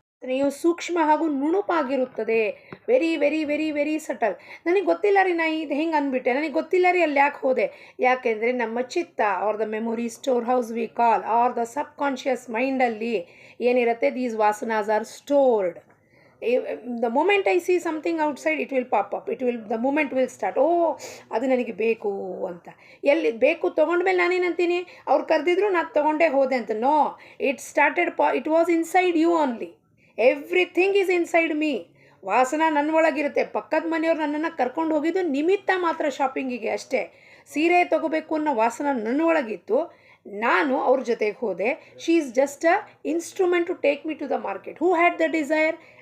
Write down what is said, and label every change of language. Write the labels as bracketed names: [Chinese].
[Kannada] ನೀವು ಸೂಕ್ಷ್ಮ ಹಾಗೂ ನುಣುಪಾಗಿರುತ್ತದೆ. [English] Very very very very subtle. [Kannada] ನನಗೆ ಗೊತ್ತಿಲ್ಲ ರೀ, ನಾ ಇದು ಹೆಂಗೆ ಅಂದ್ಬಿಟ್ಟೆ, ನನಗೆ ಗೊತ್ತಿಲ್ಲ ರೀ ಅಲ್ಲಿ ಯಾಕೆ ಹೋದೆ. ಯಾಕೆಂದರೆ ನಮ್ಮ ಚಿತ್ತ [English] or the memory store house we call, or the subconscious [Kannada] ಮೈಂಡಲ್ಲಿ ಏನಿರುತ್ತೆ, [English] These ವಾಸನಾಸ್ are stored. the moment I see something outside, it will pop up, the moment will start, [Kannada] ಅದು ನನಗೆ ಬೇಕು ಅಂತ. ಎಲ್ಲಿ ಬೇಕು ತೊಗೊಂಡ್ಮೇಲೆ ನಾನೇನಂತೀನಿ, ಅವ್ರು ಕರೆದಿದ್ರು ನಾನು ತೊಗೊಂಡೇ ಹೋದೆ ಅಂತ. [English] No, it was inside you only. Everything is inside me. [Kannada] ವಾಸನ ನನ್ನ ಒಳಗಿರುತ್ತೆ. ಪಕ್ಕದ ಮನೆಯವ್ರು ನನ್ನನ್ನು ಕರ್ಕೊಂಡು ಹೋಗಿದ್ದು ನಿಮಿತ್ತ ಮಾತ್ರ, ಶಾಪಿಂಗಿಗೆ ಅಷ್ಟೇ. ಸೀರೆ ತೊಗೋಬೇಕು ಅನ್ನೋ ವಾಸನ ನನ್ನ ಒಳಗಿತ್ತು, ನಾನು ಅವ್ರ ಜೊತೆಗೆ ಹೋದೆ. [English] She is just a instrument to take me to the market. Who had the desire?